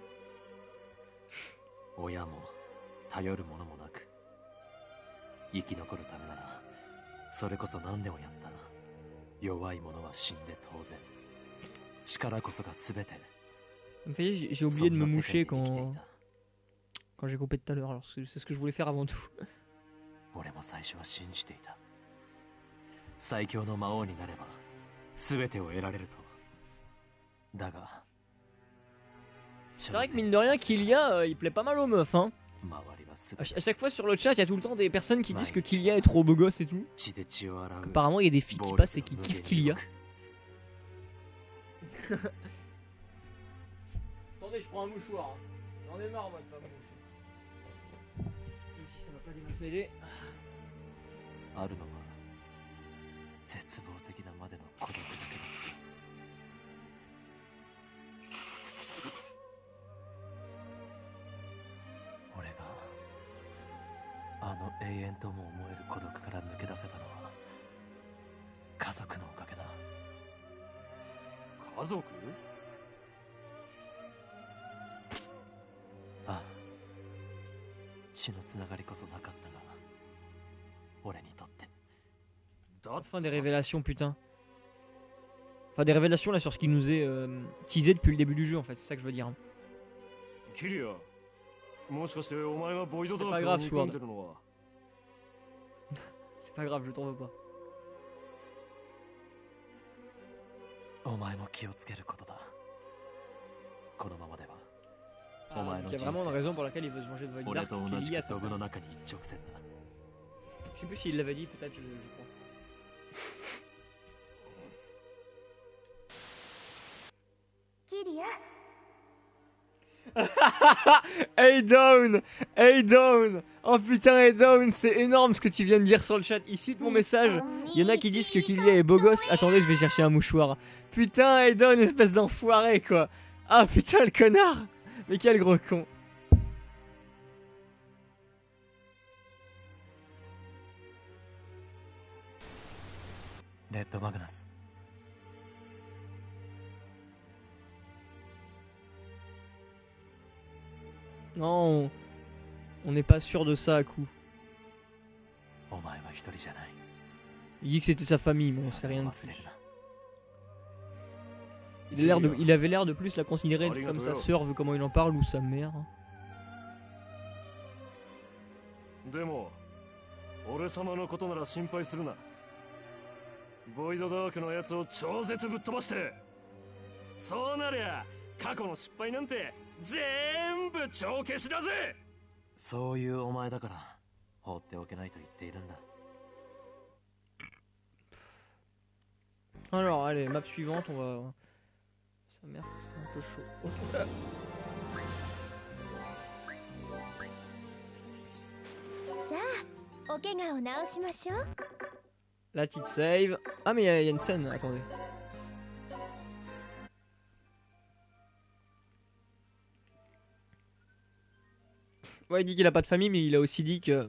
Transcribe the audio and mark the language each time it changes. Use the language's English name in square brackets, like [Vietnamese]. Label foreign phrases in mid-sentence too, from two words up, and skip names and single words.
[French] J'ai oublié de me moucher quand j'ai coupé tout à l'heure, alors c'est ce que je voulais faire avant tout. [Japanese] 俺も最初は信じていた。最強の魔王になれば全てを得られると。だが [French] c'est vrai que mine de rien Kilia il plaît pas mal aux meufs hein. À chaque fois sur le chat il y a tout le temps des personnes qui disent que Kilia est trop beau gosse et tout. Apparemment il y a des filles qui passent et qui kiffent Kilia. Attendez je prends un mouchoir. J'en ai marre moi de pas me moucher. Même si ça va pas des masses m'aider. [Japanese] あるのは絶望的なまでの孤独だけだ。俺があの永遠とも思える孤独から抜け出せたのは家族のおかげだ。家族？ああ、血のつながりこそなかったが。 [French] Fin des révélations putain. Enfin des révélations là sur ce qui nous est teasé depuis le début du jeu en fait, c'est ça que je veux dire. C'est pas grave Sword. C'est pas grave, je t'en veux pas. [Japanese] お前も気をつけることだ。このままでは [French] Ah, donc il y a vraiment une raison pour laquelle il veut se venger de Void [Japanese] 俺 [French] Dark [Japanese] と [French] qui [Japanese] 同 [French] est [Japanese] じ [French] liée à [Japanese] く [French] sa [Japanese] ドブ [French] femme. [Japanese] の中に一直線だ。 [French] Je sais plus s'il l'avait dit, peut-être, je crois. Kiria, Hey down! Hey down! Oh putain, hey down, c'est énorme ce que tu viens de dire sur le chat. Il cite mon message. Il y en a qui disent que Kylia est beau gosse. Attendez, je vais chercher un mouchoir. Putain, hey down, espèce d'enfoiré quoi. Ah putain, le connard! Mais quel gros con. [Japanese] レッドマグナス。 [French] Non, on n'est pas sûr de ça à coup. [Japanese] お前は一人じゃない。 [French] Il dit que c'était sa famille, mais on [Japanese] そ [French] sait [Japanese] れ [French] rien [Japanese] を [French] de [Japanese] 忘れ [French] plus. [Japanese] るな。 [French] Il avait l'air de plus la considérer comme sa sœur, vu comment il en parle, ou sa mère. [Japanese] でも俺様のことなら心配するな。ボイドダークのやつを超絶ぶっ飛ばして、そうなりゃ過去の失敗なんて全部帳消しだぜ。そういうお前だから放っておけないと言っているんだ。 [French] Alors, allez, map suivante, on va... Sa mère, c'est un peu chaud. Oh, là. [Japanese] さあお怪我を治しましょう。 [French] La petite save. Ah, mais il y a une scène, attendez. Ouais, il dit qu'il a pas de famille, mais il a aussi dit que...